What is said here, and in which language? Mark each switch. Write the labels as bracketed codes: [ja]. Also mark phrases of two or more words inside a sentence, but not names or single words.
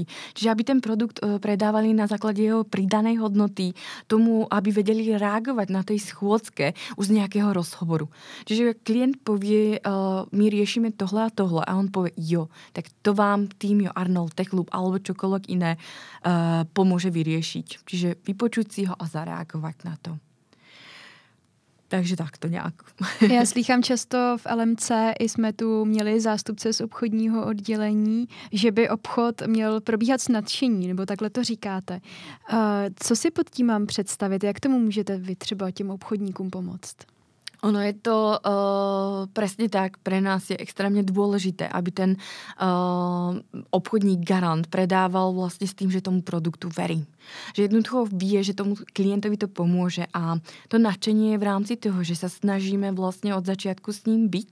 [sk] Čiže aby ten produkt predávali na základe jeho pridanej hodnoty, tomu, aby vedeli reagovať na tej schôdzke už z nejakého rozhovoru. Čiže klient povie, my riešime [cs] tohle a tohle [sk] a on povie, jo, tak to vám Týmio, Arnold, Techloop alebo čokoľvek iné pomôže vyriešiť. Čiže vypočuť si ho a zareagovať na to. [cs] Takže tak to nějak. Já slýchám často v LMC, i jsme tu měli zástupce z obchodního oddělení, že by obchod měl probíhat s nadšení, nebo takhle to říkáte. Co si pod tím mám představit? Jak tomu můžete vy třeba těm obchodníkům pomoct? [sk] Ono je to presne tak, pre nás je extrémne dôležité, aby ten obchodník garant predával vlastne s tým, že tomu produktu verí. Že jednoducho vie, že tomu klientovi to pomôže a to nadšenie je v rámci toho, že sa snažíme vlastne od začiatku s ním byť.